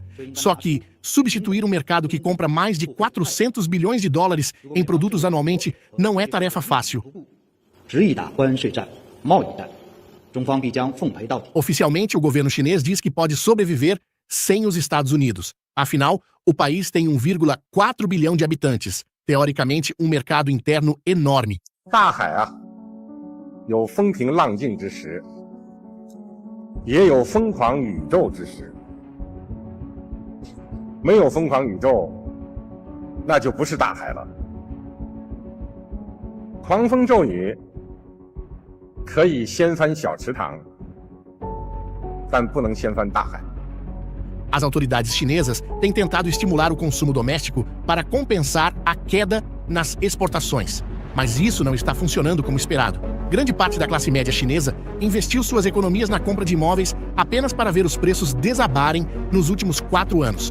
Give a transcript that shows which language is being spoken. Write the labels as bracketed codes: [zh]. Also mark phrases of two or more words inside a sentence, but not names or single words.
[pt] Só que substituir um mercado que compra mais de 400 bilhões de dólares em produtos anualmente não é tarefa fácil. Oficialmente, o governo chinês diz que pode sobreviver sem os Estados Unidos. Afinal, o país tem 1,4 bilhão de habitantes. Teoricamente, um mercado interno enorme. [zh] 有风平浪静之时，也有疯狂宇宙之时。没有疯狂宇宙，那就不是大海了。狂风骤雨可以掀翻小池塘，但不能掀翻大海。 [pt] As autoridades chinesas têm tentado estimular o consumo doméstico para compensar a queda nas exportações. Mas isso não está funcionando como esperado. Grande parte da classe média chinesa investiu suas economias na compra de imóveis apenas para ver os preços desabarem nos últimos 4 anos.